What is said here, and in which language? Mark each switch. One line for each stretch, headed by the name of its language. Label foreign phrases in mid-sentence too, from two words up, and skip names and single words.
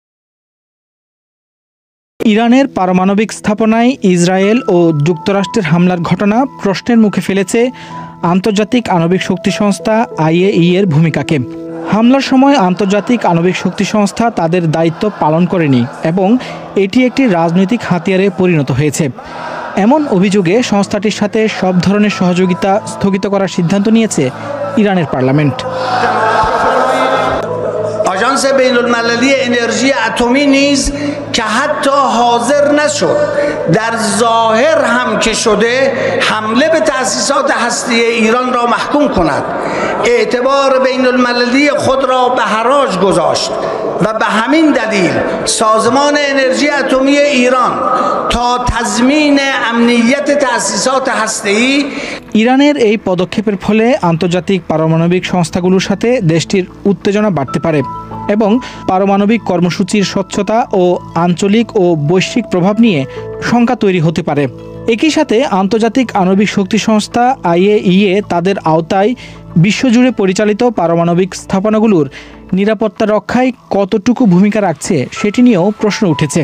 Bangla: ইরানের পারমাণবিক স্থাপনায় ইসরায়েল ও যুক্তরাষ্ট্রের হামলার ঘটনা প্রশ্নের মুখে ফেলেছে আন্তর্জাতিক আণবিক শক্তি সংস্থা IAEA এর ভূমিকাকে। হামলার সময় আন্তর্জাতিক আণবিক শক্তি সংস্থা তাদের দায়িত্ব পালন করেনি এবং এটি একটি রাজনৈতিক হাতিয়ারে পরিণত হয়েছে। এমন অভিযোগে সংস্থাটির সাথে সব ধরনের সহযোগিতা স্থগিত করার সিদ্ধান্ত নিয়েছে ইরানের পার্লামেন্ট।
Persian: آژانس بین‌المللی انرژی اتمی نیز که حتی حاضر نشد در ظاهر هم که شده حمله به تأسیسات هسته‌ای ایران را محکوم کند اعتبار بین‌المللی خود را به حراج گذاشت و به همین دلیل سازمان انرژی اتمی ایران تا تضمین امنیت تأسیسات هسته‌ای
Bangla: ইরানের এই পদক্ষেপের ফলে আন্তর্জাতিক পারমাণবিক সংস্থাগুলোর সাথে দেশটির উত্তেজনা বাড়তে পারে এবং পারমাণবিক কর্মসূচির স্বচ্ছতা ও আঞ্চলিক ও বৈশ্বিক প্রভাব নিয়ে শঙ্কা তৈরি হতে পারে। একই সাথে আন্তর্জাতিক আণবিক শক্তি সংস্থা IAEA তাদের আওতায় বিশ্বজুড়ে পরিচালিত পারমাণবিক স্থাপনাগুলোর নিরাপত্তা রক্ষায় কতটুকু ভূমিকা রাখছে সেটি নিয়েও প্রশ্ন উঠেছে।